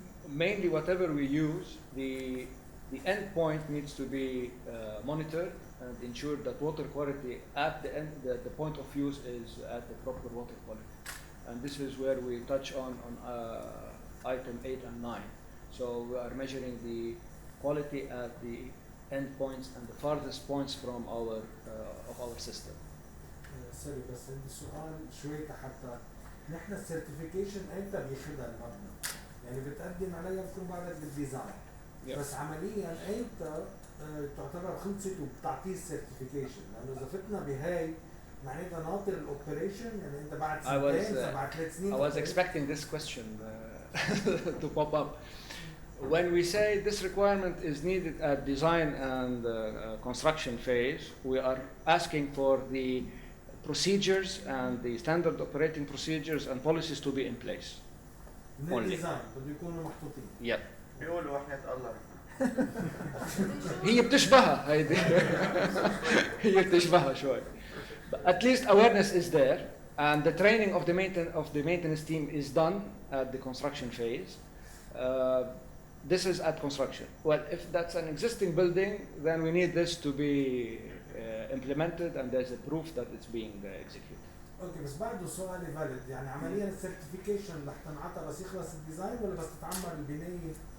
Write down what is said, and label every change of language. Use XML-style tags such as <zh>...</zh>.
<en>Mainly, whatever we use, the end point needs to be monitored and ensure that water quality at the end, the point of use is at the proper water quality. And this is where we touch on item 8 and 9. So we are measuring the quality at the end points and the farthest points from our system.</en> <ar>سوري بس عندي سؤال شوي حتى نحن السيرتيفيكيشن امتى بياخذها المبنى؟ يعني بتقدم عليها بتكون بعدك بالديزاين</ar> <en>Yeah.</en> <ar>بس عمليا امتى تعتبر خلصت وبتعطيه السيرتيفيكيشن؟ لانه اذا فتنا بهاي معناتها ناطر الاوبريشن يعني انت بعد</ar> <en>I was,</en> <ar>سنتين بعد 3 سنين</ar> <en>I was expecting this question to pop up. When we say this requirement is needed at design and construction phase, we are asking for the procedures and the standard operating procedures and policies to be in place.</en> <ar>من</ar> <en>only.</en> <ar>الديزاين بده يكونوا محطوطين.</ar> <en>Yep.</en> <ar>بيقولوا وحياة الله. هي بتشبهها هيدي. هي بتشبهها شوي.</ar> <en>But at least awareness is there and the training of the maintenance team is done at the construction phase. This is at construction. Well, if that's an existing building, then we need this to be implemented and there's a proof that it's being executed.</en> <ar>اوكي بس بعده سؤالي فاليد يعني عمليا السيرتيفيكيشن رح تنعطى بس يخلص الديزاين ولا بس تتعمل البنايه؟</ar>